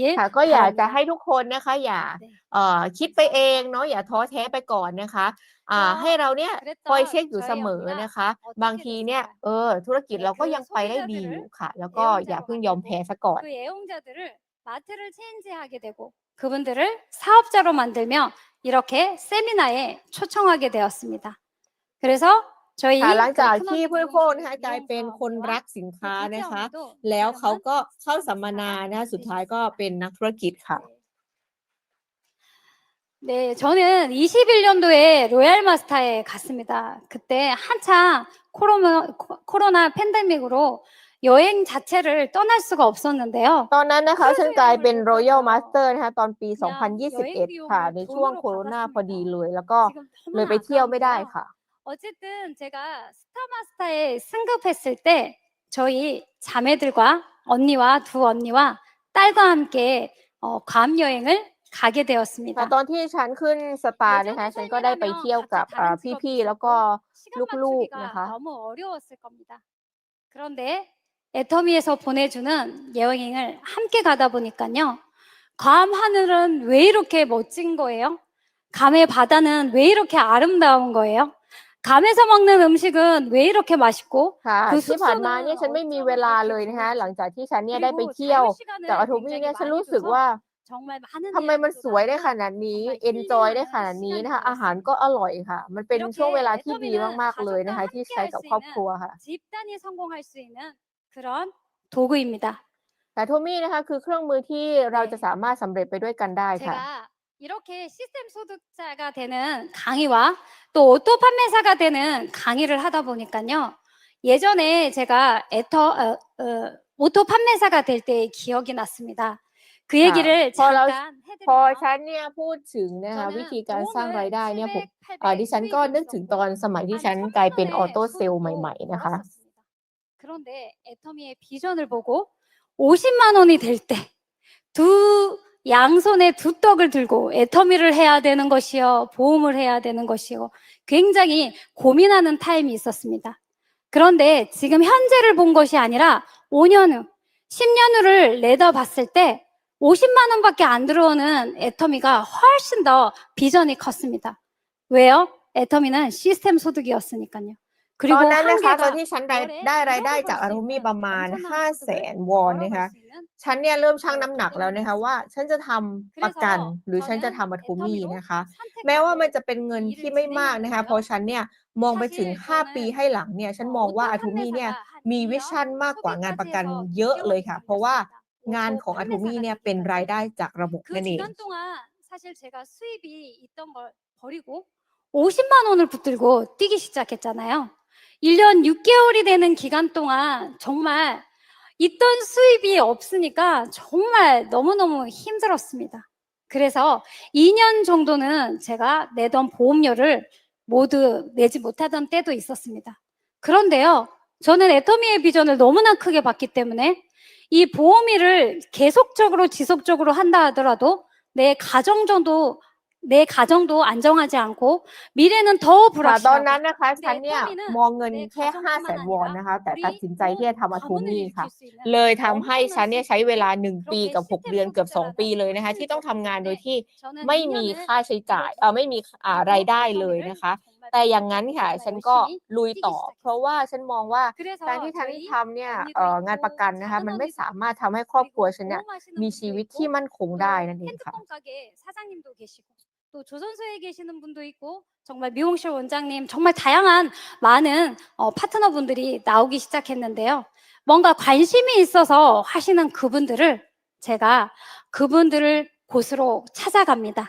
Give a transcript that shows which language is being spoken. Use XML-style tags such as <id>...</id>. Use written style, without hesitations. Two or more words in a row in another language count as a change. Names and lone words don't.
<th>ค่ะ ก็อยากจะ</th> <ko>바랍니다.</ko> <th>ให้ทุกคนนะคะ อย่า</th> <ko>네.</ko> <th>คิดไปเองเนาะ อย่าท้อแท้ไปก่อนนะคะ ให้เราเนี่ยคอยเช็ค</th> <ko>그랬던</ko> <th>อยู่เส</th> <ko>저희</ko> <th>มอ</th> <ko>언니가</ko> <th>นะคะ บาง</th> <ko>어떻게</ko> <th>ทีเนี่ย</th> <ko>됐을까요?</ko> <th>ธุรกิจ</th> <ko>네,</ko> <th>เราก็</th> <ko>그</ko> <th>ยังไปได้ดีอยู่</th> <ko>소비자들을</ko> <th>ค่ะ แล้วก็อย่า</th> <ko>애용자로</ko> <th>เพิ่งยอมแพ้</th> <ko>만들고</ko> <th>เสียก่อน</th> <ko>그 애용자들을 마트를 체인지하게 되고 그분들을 사업자로 만들며 이렇게 세미나에 초청하게 되었습니다. 그래서 저희</ko> <th>ค่ะหลังจาก</th> <ko>그</ko> <th>ที่</th> <ko>크너드</ko> <th>ผู้บริโภคนะคะ</th> <ko>미용실</ko> <th>กลายเป็นคน</th> <ko>미용사업회와</ko> <th>รักสินค้า</th> <ko>그</ko> <th>นะคะ</th> <ko>대지원도</ko> <th>แล้วเขาก็</th> <ko>유명한</ko> <th>เข้าสัมมนา</th> <ko>시스템</ko> <th>นะคะ สุดท้ายก็</th> <ko>되셨습니다.</ko> <th>เป็นนักธุรกิจค่ะ</th> <ko>네, 저는 21년도에 로얄 마스터에 갔습니다. 그때 한창 코로나 팬데믹으로 여행 자체를 떠날 수가 없었는데요.</ko> <th>ตอนนั้นนะคะ ฉันกลายเป็น Royal Master นะคะ ตอนปี</th> <ko>그냥 여행</ko> <th>2021 ค่ะ</th> <ko>비용을</ko> <th>ในช่วง</th> <ko>돈으로</ko> <th>โควิดพอดี</th> <ko>갚았습니다.</ko> <th>เลย แล้วก็</th> <ko>지금</ko> <th>เลย</th> <ko>너무나</ko> <th>ไปเที่ยวไม่ได้</th> <ko>아까운데요.</ko> <th>ค่ะ</th> <ko>어쨌든 제가 스타마스터에 승급했을 때 저희 자매들과 언니와 두 언니와 딸과 함께 괌 여행을 가게</ko> <th>ค่ะ</th> <ko>되었습니다.</ko> <th>ตอนที่ฉันขึ้นสตาร์นะคะ ฉันก็ได้ไปเที่ยวกับ</th> <ko>각자 다른 직업이</ko> <th>พี่ๆ แล้วก็</th> <ko>있었고</ko> <th>ลูก</th> <ko>시간</ko> <th>ๆ นะ</th> <ko>맞추기가</ko> <th>คะ</th> <ko>너무 어려웠을 겁니다. 그런데 애터미에서 보내주는 여행을 함께 가다 보니까요. 괌 하늘은 왜 이렇게 멋진 거예요? 괌의 바다는 왜 이렇게 아름다운 거예요? 괌에서 먹는 음식은 왜 이렇게 맛있고</ko> <th>ค่ะ</th> <ko>그</ko> <th>ที่ผ่านมา</th> <ko>숙소는</ko> <th>เนี่ย ฉันไม่มีเว</th> <ko>어쩌면</ko> <th>ลา</th> <ko>그렇게</ko> <th>เลยนะคะ หลัง</th> <ko>좋은지</ko> <th>จากที่ฉันเนี่ยได้ไป</th> <ko>그리고</ko> <th>เที่ยว</th> <ko>자유시간을</ko> <th>จาก Atomy</th> <ko>굉장히</ko> <th>เนี่ย ฉัน</th> <ko>많이</ko> <th>รู้สึกว่า</th> <ko>둬서 정말 많은</ko> <th>ทำไมมัน</th> <ko>이야기도</ko> <th>สวยได้</th> <ko>나누고</ko> <th>ขนาดนี้</th> <ko>정말</ko> <th>เอนจอยได้ ข</th> <ko>힐링하는</ko> <th>นาดนี้ นะคะ</th> <ko>시간이</ko> <th>อาหารก็</th> <ko>되었습니다.</ko> <th>อร่อยค่ะ มันเป็นช่วงเว</th> <ko>이렇게</ko> <th>ลาที่ดี</th> <ko>애터미는</ko> <th>มาก ๆ เลยนะคะ</th> <ko>가족과</ko> <th>ที่</th> <ko>함께</ko> <th>ใช้</th> <ko>할</ko> <th>กับ</th> <ko>수</ko> <th>ครอบ</th> <ko>있는</ko> <th>ครัวค่ะ</th> <ko>집단이 성공할 수 있는 그런 도구입니다.</ko> <th>แต่ Atomy นะคะ คือเครื่องมือที่เราจะสามารถสำเร็จไปด้วยกันได้ค่ะ</th> <ko>제가 이렇게 시스템 소득자가 되는 강의와 또 오토 판매사가 되는 강의를 하다 보니까요. 예전에 제가 오토 판매사가 될 때의 기억이 났습니다. 그</ko> <th>ค่ะ</th> <ko>얘기를</ko> <th>พอเรา</th> <ko>잠깐</ko> <th>พอ</th> <ko>해드리면</ko> <th>ฉันเนี่ยพูดถึงนะคะ วิธี</th> <ko>저는</ko> <th>การสร้างราย</th> <ko>보험을</ko> <th>ได้เนี่ย ผม</th> <ko>700, 800</ko> <th>ดิฉันก็</th> <ko>수익이</ko> <th>นึกถึงตอน</th> <ko>있었고</ko> <th>สมัยที่</th> <ko>한</ko> <th>ฉันกลายเป็น</th> <ko>1000만</ko> <th>ออโต</th> <ko>원의</ko> <th>เซลล์ ใหม่</th> <ko>수익도</ko> <th>ๆ นะคะ</th> <ko>벌었었습니다. 그런데 애터미의 비전을 보고 50만 원이 될 때 양손에 두 떡을 들고 애터미를 해야 되는 것이요, 보험을 해야 되는 것이요, 굉장히 고민하는 타임이 있었습니다. 그런데 지금 현재를 본 것이 아니라 5년 후, 10년 후를 내다봤을 때 50만 원밖에 안 들어오는 애터미가 훨씬 더 비전이 컸습니다. 왜요? 애터미는 시스템 소득이었으니까요.</ko> <th>ต</th> <ko>그리고</ko> <th>อนนั้นนะคะ ตอน</th> <ko>한계가</ko> <th>ที่ฉัน</th> <ko>월에</ko> <th>ได้รายได้</th> <ko>1억을</ko> <th>จาก</th> <ko>벌 수</ko> <th>Atomy</th> <ko>있는</ko> <th>ประมาณ</th> <ko>엄청난 소득을</ko> <th>500,000 วอน นะคะ</th> <ko>벌어갈 수 있는</ko> <th>ฉันเนี่ยเริ่มชั่งน้ำหนักแล้วนะคะ ว่า</th> <ko>도구였습니다.</ko> <th>ฉันจะทำประกัน</th> <ko>그래서</ko> <th>หรือฉันจะ</th> <ko>저는</ko> <th>ทำ Atomy</th> <ko>애터미로</ko> <th>นะคะ แม้ว่ามัน</th> <ko>선택하고</ko> <th>จะเป็นเงิน</th> <ko>이</ko> <th>ที่</th> <ko>일을</ko> <th>ไม่มากนะคะ เพราะ</th> <ko>진행했는데요.</ko> <th>ฉันเนี่ยมองไปถึง</th> <ko>사실</ko> <th>5 ปี</th> <ko>저는</ko> <th>ให้หลังเนี่ย ฉันมองว่า</th> <ko>오토</ko> <th>Atomy เนี่ย</th> <ko>판매사가 한</ko> <th>มีวิ</th> <ko>2년</ko> <th>ชั่นมากกว่างานประกัน</th> <ko>소비까지</ko> <th>เย</th> <ko>해서</ko> <th>อะเลย</th> <ko>6개월이</ko> <th>ค่ะ เพราะว่า</th> <ko>걸렸습니다.</ko> <th>งาน</th> <ko>오토</ko> <th>ของ Atomy</th> <ko>판매사가</ko> <th>เนี่ยเป็นราย</th> <ko>되기까지.</ko> <th>ได้จากระบบ</th> <ko>그</ko> <th>นั่นเอง</th> <ko>기간 동안 사실 제가 수입이 있던 걸 버리고 50만 원을 붙들고 뛰기 시작했잖아요. 1년 6개월이 되는 기간 동안 정말 있던 수입이 없으니까 정말 너무너무 힘들었습니다. 그래서 2년 정도는 제가 내던 보험료를 모두 내지 못하던 때도 있었습니다. 그런데요, 저는 애터미의 비전을 너무나 크게 봤기 때문에 이 보험일을 계속적으로 지속적으로 한다 하더라도 내 가정도 안정하지 않고 미래는 더</ko> <th>ค่ะ ตอนนั้น</th> <ko>불확실하고</ko> <th>นะคะ ฉันเนี่ย</th> <ko>애터미는</ko> <th>มองเงิน</th> <ko>내</ko> <th>แค่</th> <ko>가정뿐만</ko> <th>500,000 วอน</th> <ko>아니라</ko> <th>นะคะ แต่</th> <ko>우리</ko> <th>ตัดสินใจที่จะ</th> <ko>온</ko> <th>ทำ</th> <ko>가문을</ko> <th>Atomy ค่ะ</th> <ko>일으킬 수 있는</ko> <th>เลยทำให้</th> <ko>엄청난</ko> <th>ฉันเนี่ยใช้เวลา</th> <ko>수익이</ko> <th>1 ปี</th> <ko>그렇게</ko> <th>กับ 6</th> <ko>시스템</ko> <th>เดือน เกือบ 2</th> <ko>소득자라는</ko> <th>ปีเลยนะคะ</th> <ko>큰</ko> <th>ที่ต้อง</th> <ko>직업이기</ko> <th>ทำงาน โดย</th> <ko>때문에</ko> <th>ที่</th> <ko>저는</ko> <th>ไม่มี</th> <ko>2년을</ko> <th>ค่าใช้จ่าย</th> <ko>이렇게</ko> <th>ไม่มี ราย</th> <ko>하고</ko> <th>ได้เลย</th> <ko>애터미를</ko> <th>นะคะ</th> <ko>정말</ko> <th>แต่อย่างงั้นค่ะ</th> <ko>정말</ko> <th>ฉันก็</th> <ko>열심히</ko> <th>ลุย</th> <ko>뛰기</ko> <th>ต่อ เพราะว่า ฉันมองว่า การ</th> <ko>그래서</ko> <th>ที่ฉัน</th> <ko>저희</ko> <th>ทำเนี่ย</th> <ko>언니도</ko> <th>งานประกั</th> <ko>있고</ko> <th>นนะคะ มัน</th> <ko>작은</ko> <th>ไม่</th> <ko>언니도</ko> <th>สามารถ</th> <ko>있고</ko> <th>ทำให้ครอบครัว ฉันเนี่ย</th> <ko>보험하시는</ko> <th>มี</th> <ko>분도</ko> <th>ชีวิต ที่</th> <ko>있고</ko> <th>มั่นคงได้</th> <ko>또</ko> <th>นั่นเองค่ะ</th> <ko>핸드폰 가게 사장님도 계시고 또 조선소에 계시는 분도 있고 정말 미용실 원장님 정말 다양한 많은 파트너분들이 나오기 시작했는데요. 뭔가 관심이 있어서 하시는 그분들을 제가 그분들을 곳으로 찾아갑니다.</ko>